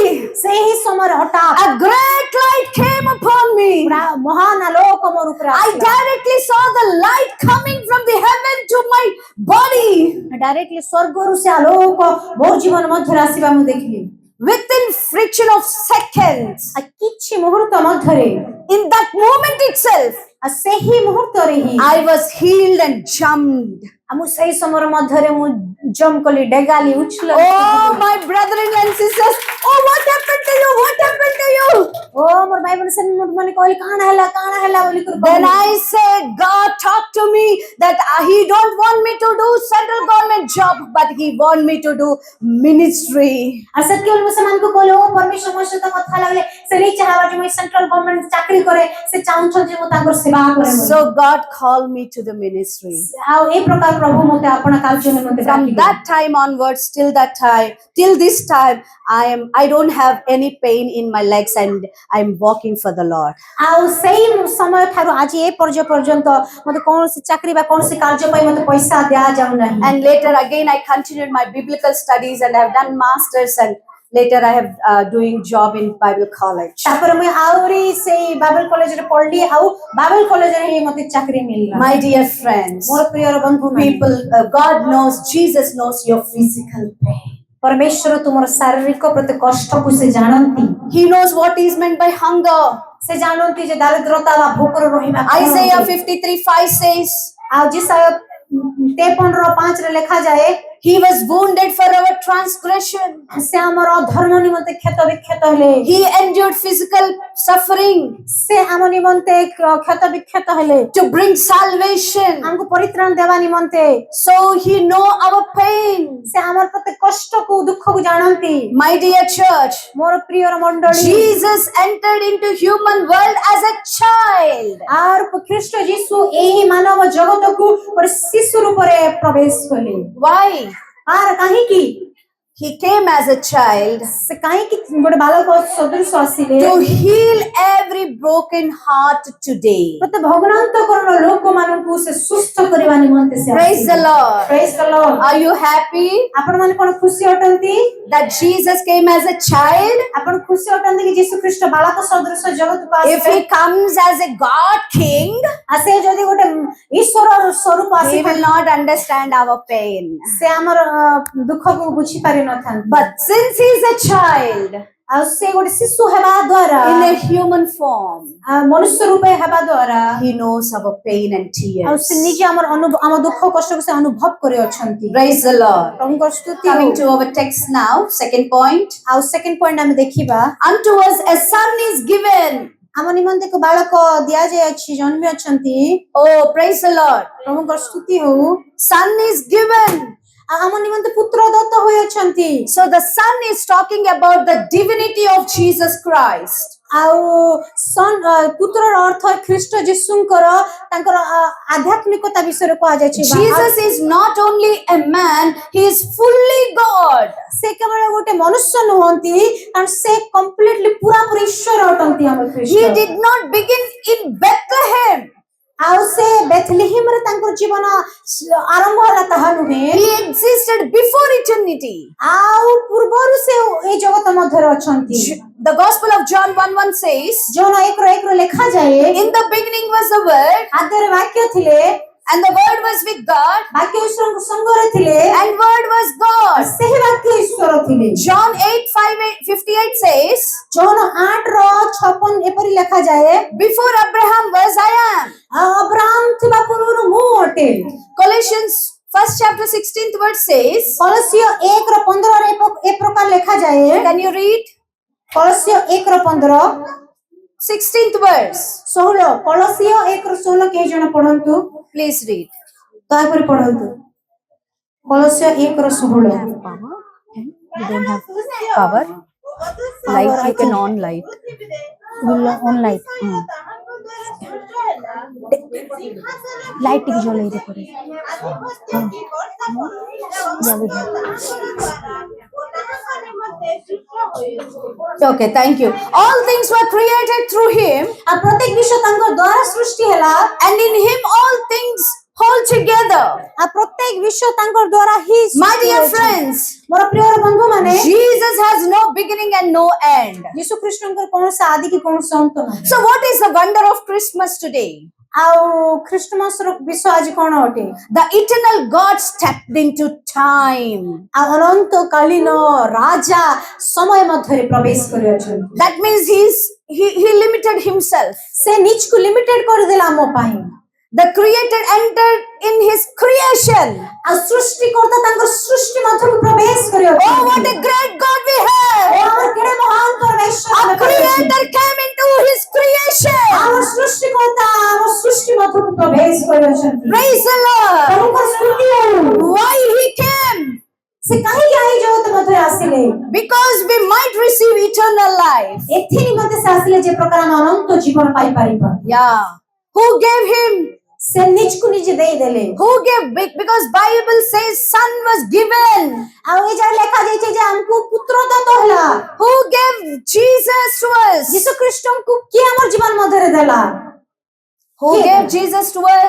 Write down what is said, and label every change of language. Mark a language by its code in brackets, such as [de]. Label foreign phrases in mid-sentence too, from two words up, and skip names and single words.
[or] ସେହି ସମୟରେ ହଠାତ୍ [en] a great light came upon me. [or] ମହାନ ଆଲୋକ ମୋର ଉପରେ [en] I [or] ଆସିଲା। [en] directly saw the light coming from the heaven to my body. [or] ଡାଇରେକ୍ଟଲି ସ୍ୱର୍ଗରୁ ସେ ଆଲୋକ ମୋ ଜୀବନ ମଧ୍ୟରେ ଆସିବା ମୁଁ ଦେଖିଲି। [en] Within fraction of seconds, [or] ଆଉ କିଛି ମୁହୂର୍ତ୍ତ ମଧ୍ୟରେ [en] in that moment itself, [or] ଆଉ ସେହି ମୁହୂର୍ତ୍ତରେ ହିଁ [en] I was healed and jumped. [or] ଆଉ ମୁଁ ସେହି ସମୟ ମଧ୍ୟରେ ମୁଁ ଜମ୍ପ କଲି, ଡେଗାଲି, ଉଛଳ। [en] Oh, my brethren and sisters, oh, what happened to you? What happened to you? [or] ଓ ମୋର ଭାଇ ଭଉଣୀ ମାନେ କହିଲେ କାଣା ହେଲା ବୋଲି କରି [en] Then I said, God talked to me that He don't want me to do central government job, but He want me to do ministry. [or] ଆଉ ସେତେବେଳେ ମୁଁ ସେମାନଙ୍କୁ କହିଲି ଓ ପରମେଶ୍ୱର ମୋ ସହିତ କଥା ଲାଗିଲେ ସେ ନେଇ ଚାହାବା ଯେ ମୁଁ [en] central government [or] ଚାକିରି କରେ ସେ ଚାହୁଁଛନ୍ତି ଯେ ମୁଁ ତାଙ୍କର ସେବା କରେ। [en] So God called me to the ministry. [or] ଆଉ এই ପ୍ରକାର ପ୍ରଭୁ ମୋତେ ଆପଣ କାର୍ଯ୍ୟ ନିମନ୍ତେ [en] From [or] ଡାକିଲେ। [en] that time onwards, till this time, I don't have any pain in my legs and I'm walking for the Lord. [or] ଆଉ ସେଇ ସମୟ ଠାରୁ ଆଜି ଏ ପର୍ଯ୍ୟନ୍ତ ମୋତେ କୌଣସି ଚାକିରି ବା କୌଣସି କାର୍ଯ୍ୟ ପାଇଁ ମୋତେ ପଇସା ଦିଆଯାଉ ନାହିଁ। [en] And later again, I continued my biblical studies and I have done masters and later I have doing job in Bible college. [or] ତାପରେ ମୁଁ ଆହୁରି ସେଇ ବାଇବେଲ କଲେଜରେ ପଢିଲି ଆଉ ବାଇବେଲ କଲେଜରେ ହିଁ ମୋତେ ଚାକିରି ମିଳିଲା। [en] My dear friends, [or] ମୋର ପ୍ରିୟ ବନ୍ଧୁ [en] people, God knows, Jesus knows your physical pain. [or] ପରମେଶ୍ୱର ତୁମର ଶାରୀରିକ ପ୍ରତି କଷ୍ଟକୁ ସେ ଜାଣନ୍ତି। [en] He knows what is meant by hunger. [or] ସେ ଜାଣନ୍ତି ଯେ ଦାରିଦ୍ରତା ବା ଭୋକରେ ରହିବା। [en] Isaiah 53:5 says, [or] ଆଉ ଯେସାୟା 53:5 ଲେଖାଯାଏ [en] He was wounded for our transgression. [or] ସେ ଆମର ଧର୍ମ ନିମନ୍ତେ କ୍ଷତ ବିକ୍ଷତ ହେଲେ। [en] He endured physical suffering [or] ସେ ଆମ ନିମନ୍ତେ କ୍ଷତ ବିକ୍ଷତ ହେଲେ [en] to bring salvation. [or] ଆମକୁ ପରିତ୍ରାଣ ଦେବା ନିମନ୍ତେ। [en] So He know our pain. [or] ସେ ଆମର ପ୍ରତି କଷ୍ଟକୁ ଦୁଃଖକୁ ଜାଣନ୍ତି। [en] My dear church, [or] ମୋର ପ୍ରିୟର ମଣ୍ଡଳୀ [en] Jesus entered into human world as a child. [or] আর ଖ୍ରୀଷ୍ଟ ଯୀଶୁ ଏହି ମାନବ ଜଗତକୁ ଗୋଟେ ଶିଶୁ ରୂପରେ ପ୍ରବେଶ କଲେ। [en] Why? [or] ଆର କାହିଁକି [en] He came as a child [or] ସେ କାହିଁକି ଗୋଟେ ବାଳକ ସଦୃଶ ଆସିଲେ [en] to heal every broken heart today. [or] ପ୍ରତି ଭଗ୍ନାନ୍ତକରଣ ଲୋକମାନଙ୍କୁ ସେ ସୁସ୍ଥ କରିବା ନିମନ୍ତେ ସେ [en] Praise the Lord. Praise the Lord. Are you happy [or] ଆପଣ ମାନେ କଣ ଖୁସି ଅଟନ୍ତି [en] that Jesus came as a child? [or] ଆପଣ ଖୁସି ଅଟନ୍ତି କି ଯୀଶୁ ଖ୍ରୀଷ୍ଟ ବାଳକ ସଦୃଶ ଜଗତକୁ [en] If [or] ଆସିଲେ [en] He comes as a God King, [or] ସେ ଯଦି ଗୋଟେ ଈଶ୍ୱର ସ୍ୱରୂପ [en] He [or] ଆସିବେ [en] will not understand our pain. [or] ସେ ଆମର ଦୁଃଖକୁ ବୁଝିପାରି ନଥାନ୍ତି। [en] But since He is a child [or] ଆଉ ସେ ଗୋଟେ ଶିଶୁ ହେବା ଦ୍ୱାରା [en] in a human form, [or] ମନୁଷ୍ୟ ରୂପେ ହେବା ଦ୍ୱାରା [en] He knows our pain and [or] ଆଉ [en] tears. [or] ସେ ନିଜେ ଆମ ଦୁଃଖ କଷ୍ଟକୁ ସେ ଅନୁଭବ କରି ଅଛନ୍ତି। [en] Praise the Lord. [or] ପ୍ରଭୁଙ୍କର ସ୍ତୁତି [en] Coming [or] ହଉ। [en] to our text now, second point. [or] ଆଉ [en] second point [or] ଆମେ ଦେଖିବା [en] Unto us a son is given. [or] ଆମ ନିମନ୍ତେ ଏକ ବାଳକ ଦିଆଯାଇଅଛି ଜନ୍ମି ଅଛନ୍ତି [en] Oh, praise the Lord. [or] ପ୍ରଭୁଙ୍କର ସ୍ତୁତି ହଉ [en] Son is given. [or] ଆମ ନିମନ୍ତେ ପୁତ୍ର ଦତ୍ତ ହୋଇଅଛନ୍ତି [en] So the Son is talking about the divinity of Jesus Christ. [or] ଆଉ ପୁତ୍ରର ଅର୍ଥ ଖ୍ରୀଷ୍ଟ ଯୀଶୁଙ୍କର ତାଙ୍କର ଆଧ୍ୟାତ୍ମିକତା ବିଷୟରେ କୁହାଯାଇଛି [en] Jesus is not only a man, he is fully God. [or] ସେ କେବଳ ଗୋଟେ ମନୁଷ୍ୟ ନୁହନ୍ତି କାରଣ ସେ କମ୍ପ୍ଲିଟଲି ପୁରାପୁରି ଈଶ୍ୱର ଅଟନ୍ତି ଆମ [en] He [or] ଖ୍ରୀଷ୍ଟ [en] did not begin in Bethlehem. [or] ଆଉ ସେ ବେଥଲେହେମରେ ତାଙ୍କର ଜୀବନ ଆରମ୍ଭ ହେଲା ତାହା ନୁହେଁ [en] He existed before eternity. [or] ଆଉ ପୂର୍ବରୁ ସେ ଏ ଜଗତ ମଧ୍ୟରେ ଅଛନ୍ତି [en] The Gospel of John 1:1 says, [or] ଜନ 1:1 ଲେଖାଯାଏ [en] in the beginning was the Word, [or] ଆଦ୍ୟରେ ବାକ୍ୟ ଥିଲେ [en] and the Word was with God, [or] ବାକ୍ୟ ଈଶ୍ୱରଙ୍କ ସଙ୍ଗରେ ଥିଲେ [en] and Word was God. [or] ସେହି ବାକ୍ୟ ଈଶ୍ୱର ଥିଲେ [en] John 8:58 says, [or] ଜନ 8:56 ଏପରି ଲେଖାଯାଏ [en] before Abraham was, I am. [or] ଅବ୍ରାହମ ଥିବା ପୂର୍ବରୁ ମୁଁ ଅଟେ [en] Colossians 1st chapter 16th verse says, କଳସିୟ 1:15 ଏ ପ୍ରକାର ଲେଖାଯାଏ can you read? [or] କଳସିୟ 1:15 [en] 16th verse. [or] 16 କଳସିୟ 1:16 କେହି ଜଣ ପଢନ୍ତୁ [en] Please read. [or] ଦୟାକରି ପଢନ୍ତୁ କଳସିୟ 1:16 [en] We don't have power. Light, you can on light. On light. Light [or] ଟିକେ ଜଳାଇ ଦେ କରେ। [en] Okay, thank you. All things were created through him, [or] ଆଉ ପ୍ରତ୍ୟେକ ବିଷୟ ତାଙ୍କ ଦ୍ୱାରା ସୃଷ୍ଟି ହେଲା [en] and in him all things hold together. [or] ଆଉ ପ୍ରତ୍ୟେକ ବିଷୟ ତାଙ୍କ ଦ୍ୱାରା ହିଁ [en] My dear friends, [or] ମୋର ପ୍ରିୟ ବନ୍ଧୁ ମାନେ [en] Jesus has no beginning and no end. [or] ଯୀଶୁ ଖ୍ରୀଷ୍ଟଙ୍କର କୌଣସି ଆଦି କି କୌଣସି ଅନ୍ତ ନାହିଁ [en] So what is the wonder of Christmas today? [or] ଆଉ ଖ୍ରୀଷ୍ଟମାସର ବିଷୟ ଆଜି କଣ ଅଟେ [en] The eternal God stepped into time. [or] ଆଉ ଅନନ୍ତ କାଳୀନ ରାଜା ସମୟ ମଧ୍ୟରେ ପ୍ରବେଶ କରିଅଛନ୍ତି [en] That means he limited himself. [or] ସେ ନିଜକୁ ଲିମିଟେଡ କରିଦେଲା ଆମ ପାଇଁ [en] The creator entered in his creation. [or] ଆଉ ସୃଷ୍ଟିକର୍ତ୍ତା ତାଙ୍କର ସୃଷ୍ଟି ମଧ୍ୟକୁ ପ୍ରବେଶ [en] Oh, [or] କରିଅଛନ୍ତି [en] what a great God we have! [or] ଆମର କେଡ଼େ ମହାନ ପରମେଶ୍ୱର [en] Our creator came into his creation. [or] ଆମ ସୃଷ୍ଟିକର୍ତ୍ତା ଆମ ସୃଷ୍ଟି ମଧ୍ୟକୁ ପ୍ରବେଶ କରିଅଛନ୍ତି [en] Praise the Lord. [or] ପ୍ରଭୁଙ୍କର ସ୍ତୁତି ହେଉ [en] Why he came? [or] ସେ କାହିଁକି ଏହି ଜଗତ ମଧ୍ୟରେ ଆସିଲେ [en] Because we might receive eternal life. [or] ଏଥି ନିମନ୍ତେ ସେ ଆସିଲେ ଯେ ପ୍ରକାର ଆମେ ଅନନ୍ତ ଜୀବନ ପାଇପାରିବା [en] Yeah. Who gave him? [or] ସେ ନିଜକୁ ନିଜେ ଦେଇଦେଲେ [en] Who gave? Because Bible says son was given. [or] ଆଉ ଏ ଯାହା ଲେଖାଯାଇଛି ଯେ ଆମକୁ ପୁତ୍ର ଦତ୍ତ ହେଲା [en] Who gave Jesus to us? [or] ଯୀଶୁ ଖ୍ରୀଷ୍ଟଙ୍କୁ କିଏ ଆମର ଜୀବନ ମଧ୍ୟରେ ଦେଲା [en] Who gave Jesus to us?